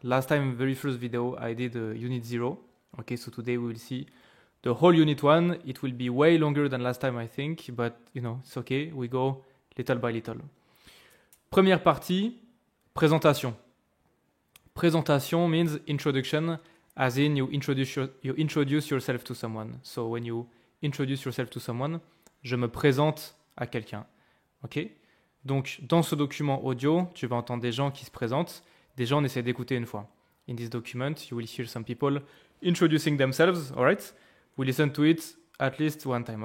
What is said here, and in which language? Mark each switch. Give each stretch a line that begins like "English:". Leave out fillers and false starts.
English: Last time, very first video, I did unit 0. Okay, so today we will see the whole unit 1. It will be way longer than last time I think, but you know, it's okay. We go little by little.
French: Première partie, présentation.
English: Présentation means introduction, as in you introduce yourself to someone. So when you introduce yourself to someone,
French: je me présente à quelqu'un.
English: Ok?
French: Donc dans ce document audio, tu vas entendre des gens qui se présentent. Des gens, on essaie d'écouter une fois.
English: In this document, you will hear some people introducing themselves. Alright? We listen to it at least one time.